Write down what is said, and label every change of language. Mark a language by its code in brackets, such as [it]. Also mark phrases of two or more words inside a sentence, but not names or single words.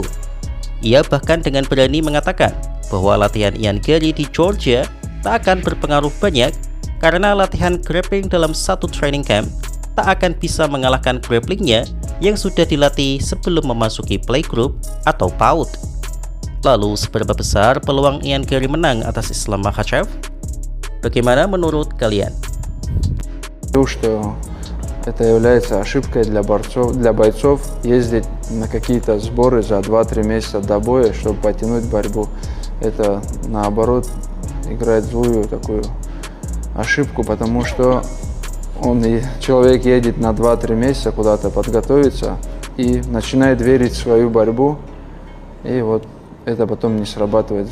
[id] Ia bahkan dengan berani mengatakan bahwa latihan Ian Garry di Georgia tak akan berpengaruh banyak karena latihan grappling dalam satu [en] training camp [id] tak akan bisa mengalahkan grapplingnya yang sudah dilatih sebelum memasuki playgroup atau PAUD. Lalu seberapa besar peluang Ian Garry menang atas Islam Makhachev? Bagaimana menurut kalian? [ru] Что Это является ошибкой для бойцов ездить на какие-то сборы за 2-3 месяца до боя, чтобы потянуть борьбу. Это, наоборот, играет злую такую ошибку, потому что человек едет на 2-3 месяца куда-то подготовиться и начинает верить в свою борьбу, и вот это потом не срабатывает.